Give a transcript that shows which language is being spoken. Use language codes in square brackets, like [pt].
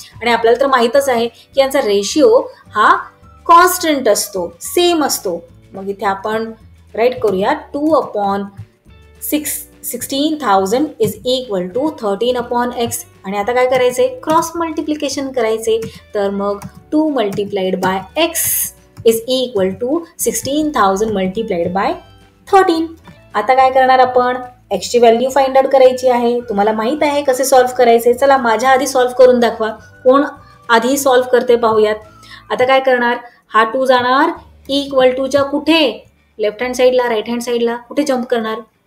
[mr] आणि आपल्याला तर माहीतच आहे की यांचा रेशिओ हा कॉन्स्टंट असतो, सेम असतो. मग इथे आपण राईट करूया 2/16,000 [en] is equal to [mr] 13/x. आणि आता काय करायचंय? क्रॉस मल्टिप्लिकेशन करायचे. तर मग [en] 2 multiplied by x is equal to 16,000 multiplied by 13. [mr] आता काय करणार आपण? x ची व्हॅल्यू फाइंड आउट करायची आहे. तुम्हाला माहित आहे कसे सॉल्व्ह करायचे. चला माझ्या आधी सॉल्व्ह करून दाखवा. कोण आधी सॉल्व्ह करते पाहूयात. आता काय करणार? हा 2 जाणार इक्वल टूच्या कुठे? लेफ्ट हँड साईडला, राईट हँड साईडला. कुठे जम्प करणार?